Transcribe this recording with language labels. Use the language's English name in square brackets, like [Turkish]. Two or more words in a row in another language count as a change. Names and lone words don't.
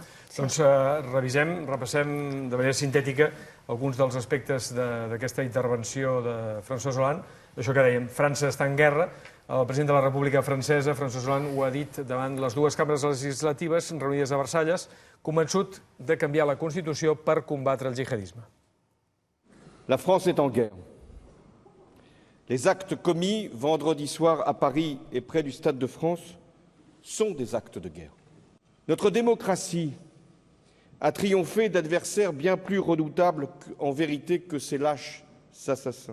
[Catalan] Doncs repassem de manera sintètica alguns dels aspectes d'aquesta intervenció de François Hollande. Això que dèiem, França està en guerra. El president de la República Francesa, François Hollande, ho ha dit davant les 2 cambres legislatives reunides a Versalles, convençut de canviar la Constitució per combatre el jihadisme. [French] La France est en guerre. Les actes commis vendredi soir à Paris et près du Stade de France sont des actes de guerre. Notre démocratie a triomphé d'adversaires bien plus redoutables en vérité que ces lâches assassins.